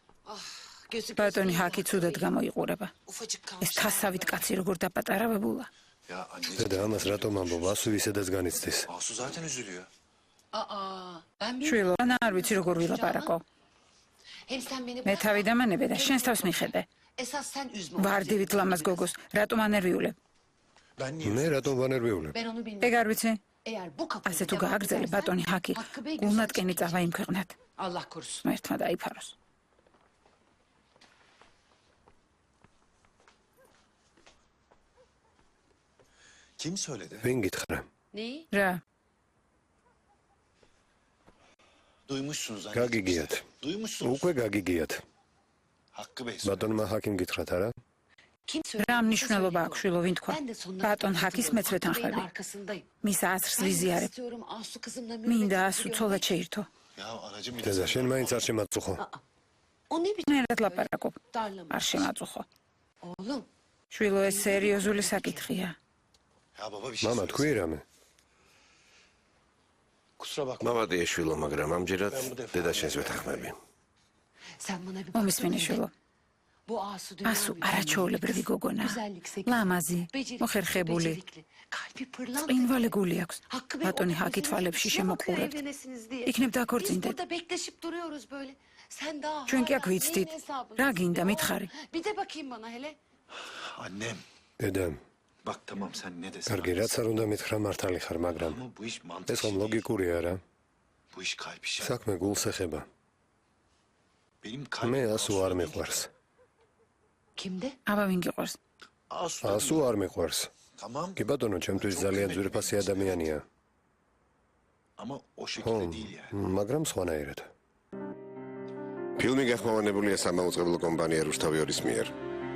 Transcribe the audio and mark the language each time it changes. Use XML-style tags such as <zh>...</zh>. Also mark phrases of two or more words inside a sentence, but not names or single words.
<ka>ბატონი ჰაკი ცუდად გამოიყურება. ეს თასავით კაცი როგორ დაპატარავებულა. დედა ამას რატომ ამბობ? ასუ ისედაც განიცდის.</ka> <tr>Asu zaten üzülüyor.</tr> <ka>შვილო, ანა არ ვიცი როგორ ვილაპარაკო. მე თავი დამანებე და შენს თავს მიხედე. ვარდივით ლამაზ გოგოს, რატომ ანერვიულებ? მე რატომ ვანერვიულებ? ეგ არ ვიცი. ასე თუ გააგრძელე ბატონი ჰაკი, გულნატკენი წავა იმ ქვეყნად. ღმერთმა დაიფაროს.</ka> <tr>Kim söyledi?</tr> <ka>ვინ გითხრა? რა,</ka> <tr>Duymuşsunuz anne.</tr> <ka>გაგიგიათ.</ka> <tr>Duymuşsunuz.</tr> <ka>უკვე გაგიგიათ.</ka> <tr>Hakkı Bey söyledi.</tr> <ka>ბატონმა ჰაკიმ გითხრათ არა? რა მნიშვნელობა აქვს შვილო ვინ თქვა? ბატონ ჰაკის მეც ვეთანხმები. მის აზრს ვიზიარებ. მინდა ასუ ცოლად შეირთო.</ka> <tr>Ya anacığım bir</tr> <ka>დედა შენ მაინც არ შემაწუხო. ნერად ლაპარაკობ. არ შემაწუხო. შვილო ეს სერიოზული საკითხია.</ka> <tr>Ya baba bir şey</tr> <ka>მამა</ka> <tr>söylesene.</tr> <ka>თქვი რამე?</ka> <tr>Kusura bakma.</tr> <ka>მამადია შვილო, მაგრამ ამჯერად დედა შენს ვეთანხმები. მომისმენი შვილო. ასუ არაჩვეულებრივი გოგონა. ლამაზი, მოხერხებული. წინვალი გული აქვს. ბატონი ჰაკი თვალებში შემოყურებთ. იქნებ დაქორწინდეთ. ჩვენ კი აქ ვიცდით. რა გინდა მითხარი?</ka> <tr>Annem.</tr> <ka>დედა,</ka> <tr>Bak tamam sen ne desen.</tr> <ka>კარგი, რაც არ უნდა მითხრა მართალი ხარ, მაგრამ</ka> <tr>Ama bu iş mantık</tr> <ka>ეს ხომ</ka> <tr>işi değil.</tr> <ka>ლოგიკურია რა?</ka> <tr>Bu iş kalp işi.</tr> <ka>საქმე გულს ეხება.</ka> <tr>Benim</tr> <ka>მე</ka> <tr>kalbim</tr> <ka>ასუ არ მიყვარს. აბა ვინ გიყვარს? Asu. ასუ არ მიყვარს.</ka> <tr>Tamam</tr> <ka>კი ბატონო, ჩემთვის ძალიან ძვირფასი ადამიანია.</ka> <tr>ama o</tr> <ka>ხო,</ka> <tr>şekilde değil yani.</tr> <ka>მაგრამ სხვანაირად. ფილმი გახმოვანებულია სამაუწყებლო კომპანია რუსთავი ორის მიერ.</ka>